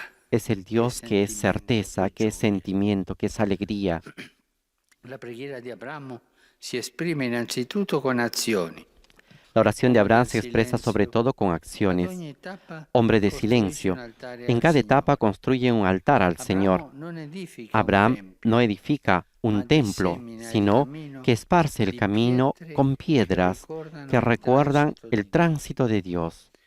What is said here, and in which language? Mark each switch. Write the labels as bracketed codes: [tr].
[es] Es el Dios que es certeza, que es sentimiento, que es alegría. [it] La preghiera di Abramo si esprime innanzitutto con azioni. [es] La oración de Abraham se expresa sobre todo con acciones. Hombre de silencio. En cada etapa construye un altar al Señor. Abraham no edifica un templo, sino que esparce el camino con piedras que recuerdan el tránsito de Dios.